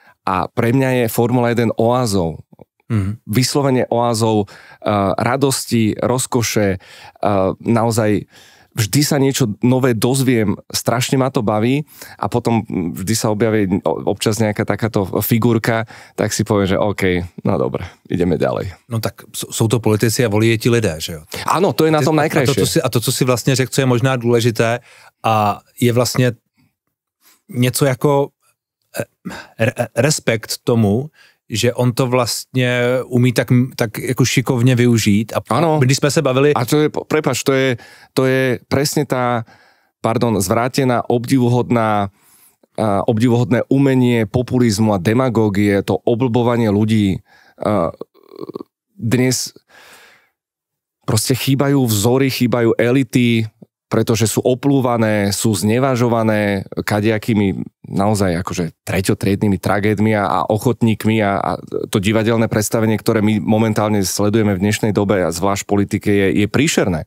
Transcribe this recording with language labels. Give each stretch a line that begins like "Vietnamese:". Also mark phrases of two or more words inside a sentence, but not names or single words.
Slovak: A pre mňa je Formula 1 oázou. Vyslovene oázou radosti, rozkoše, naozaj vždy sa niečo nové dozviem, strašne ma to baví a potom vždy sa objaví občas nejaká takáto figurka, tak si poviem, že OK, no dobre, ideme ďalej.
Czech: No tak jsou to politici a volí je ti lidé, že jo?
Slovak: Áno, to je na tom najkrajšie.
Czech: A to, co si vlastně řekl, co je možná důležité a je vlastně něco jako respekt tomu, že on to vlastně umí tak jako šikovně využít. A ano. Když jsme se bavili...
Slovak: A to je, prepáč, to je presne tá, zvrátená, obdivuhodné umenie populizmu a demagógie, to oblbovanie ľudí. Dnes proste chýbajú vzory, chýbajú elity, pretože sú oplúvané, sú znevažované kadejakými naozaj akože treťotriednymi tragédmi a ochotníkmi a to divadelné predstavenie, ktoré my momentálne sledujeme v dnešnej dobe a zvlášť v politike je príšerné.